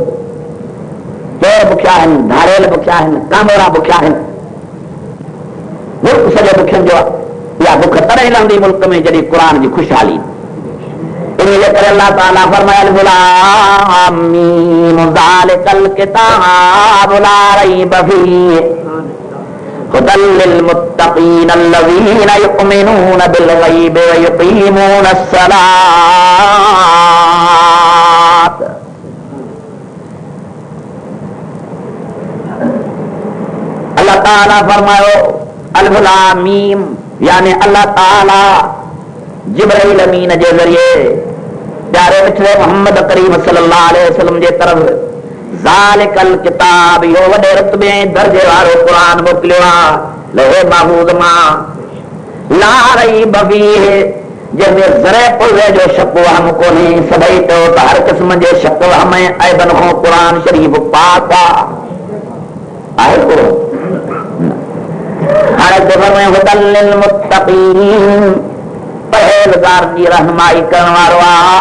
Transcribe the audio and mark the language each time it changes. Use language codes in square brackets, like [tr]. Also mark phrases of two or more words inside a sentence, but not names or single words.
[sd] चोर बुखिया आहिनि, धारेल बुखिया आहिनि, कामोरा बुखिया आहिनि, मुल्क सॼो बुखियनि जो आहे। इहा बुख तॾहिं लहंदी मुल्क में जॾहिं क़ुरान जी खुशहाली। इन जे करे अल्लाह ताला फरमायल [ar] غلام ميم ذلك الكتاب لا ريب فيه هدى للمتقين الذين يؤمنون بالغيب و يقيمون الصلاة. [sd] अल्लाह ताला फरमायो [ar] ألف لام ميم, [sd] यानी अल्लाह ताला जिब्राइल अमीन जे ज़रिए प्यारे मिठड़े मोहम्मद करीम [ar] صلى الله عليه وسلم [sd] जे तरफ़ [ar] ذلك الكتاب, [sd] यो वॾे रुतबे दर्जे वारो क़ुरान मोकिलियो आहे लौहे महफूज़ मां, [ar] لا ريب فيه, [sd] जंहिंमें ज़रे पुर्ज़े जो शक वहम कोन्हे। सभई चओ त हर क़िस्म जे शक वहम ऐबन खां क़ुरान शरीफ़ पाक आहे। हाणे ख़बर में [ar] هدى للمتقين, [sd] परहेज़गार जी रहनुमाई करण वारो आहे।